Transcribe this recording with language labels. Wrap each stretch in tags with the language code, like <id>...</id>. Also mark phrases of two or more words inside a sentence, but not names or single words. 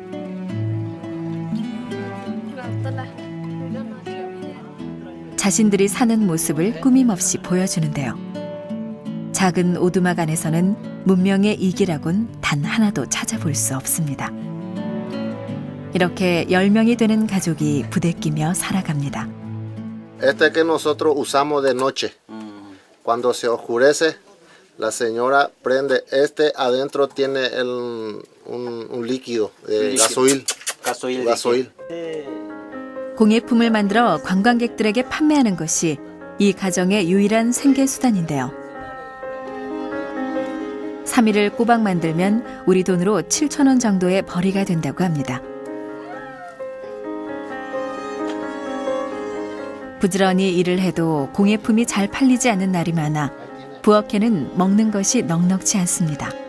<ko>자신들이 사는 모습을 꾸밈없이 보여주는데요. 작은 오두막 안에서는 문명의 이기라곤 단 하나도 찾아볼 수 없습니다. 이렇게 10명이 되는 가족이 부대끼며 살아갑니다.</ko> <es>Este que nosotros usamos de noche. Cuando se oscurece, la señora prende este, adentro tiene un líquido de gasoil.</es> <ko>공예품을 만들어 관광객들에게 판매하는 것이 이 가정의 유일한 생계 수단인데요. 3일을 꼬박 만들면 우리 돈으로 7,000원 정도의 벌이가 된다고 합니다. 부지런히 일을 해도 공예품이 잘 팔리지 않는 날이 많아 부엌에는 먹는 것이 넉넉지 않습니다.</ko>